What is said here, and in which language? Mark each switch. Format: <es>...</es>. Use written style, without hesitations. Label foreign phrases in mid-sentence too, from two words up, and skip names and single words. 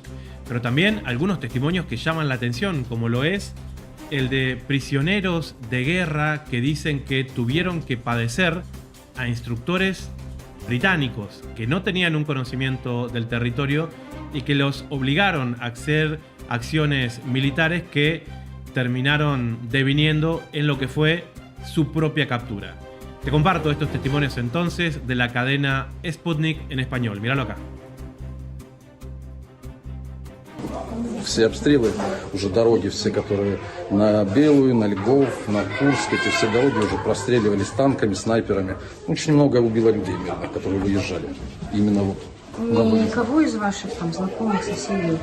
<es>pero también algunos testimonios que llaman la atención, como lo es el de prisioneros de guerra que dicen que tuvieron que padecer a instructores británicos que no tenían un conocimiento del territorio y que los obligaron a hacer acciones militares que terminaron deviniendo en lo que fue su propia captura. Te comparto estos testimonios entonces de la cadena Sputnik en español. Míralo acá.</es> <ru>Все обстрелы, уже дороги все, которые на Белую, на Львов, на Курск, эти все дороги уже простреливались танками, снайперами. Очень много убило людей мирных, которые выезжали. Именно вот. Никого из ваших там знакомых, соседей?</ru>